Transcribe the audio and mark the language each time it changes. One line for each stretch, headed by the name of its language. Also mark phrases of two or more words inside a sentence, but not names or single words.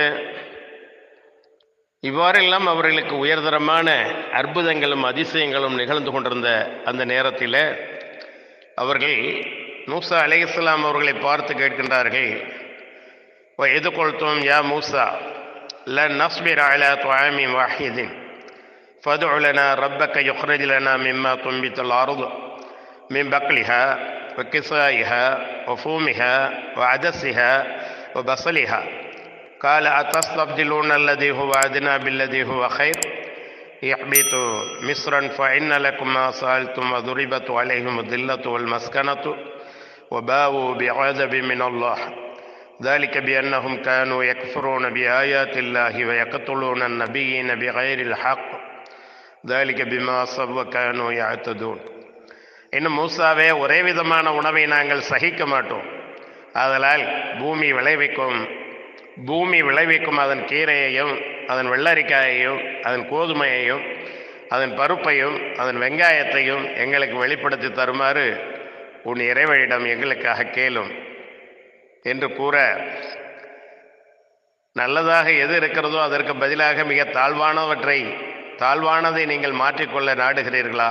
Tamil: இவ்வாறெல்லாம் அவர்களுக்கு உயர்தரமான அற்புதங்களும் அதிசயங்களும் நிகழ்ந்து கொண்டிருந்த அந்த நேரத்தில் அவர்கள் மூசா அலைஹிஸ்ஸலாம் அவர்களை பார்த்து கேட்கின்றார்கள்,
Arabic: وإذ قلتم يا موسى لن نصبر على طعام واحد فادع لنا ربك يخرج لنا مما تنبت الأرض من بقلها وقثائها وفومها وعدسها وبصلها قال أتستبدلون الذي هو أدنى بالذي هو خير اهبطوا مصرا فإن لكم ما سألتم وضربت عليهم الذلة والمسكنة وباءوا بعذاب من الله ذلك بأنهم كانوا يكفرون بآيات الله ويقتلون النبيين بغير الحق ذلك بما عصوا وكانوا يعتدون.
Tamil: இன்னும் மூசாவே, ஒரே விதமான உணவை நாங்கள் சகிக்க மாட்டோம். ஆதலால் பூமி விளைவிக்கும் அதன் கீரையையும் அதன் வெள்ளரிக்காயையும் அதன் கோதுமையையும் அதன் பருப்பையும் அதன் வெங்காயத்தையும் எங்களுக்கு வெளிப்படுத்தி தருமாறு உன் இறைவனிடம் எங்களுக்காக கேளும் என்று கூற, நல்லதாக எது இருக்கிறதோ அதற்கு பதிலாக மிக தாழ்வானதை நீங்கள் மாற்றிக்கொள்ள நாடுகிறீர்களா?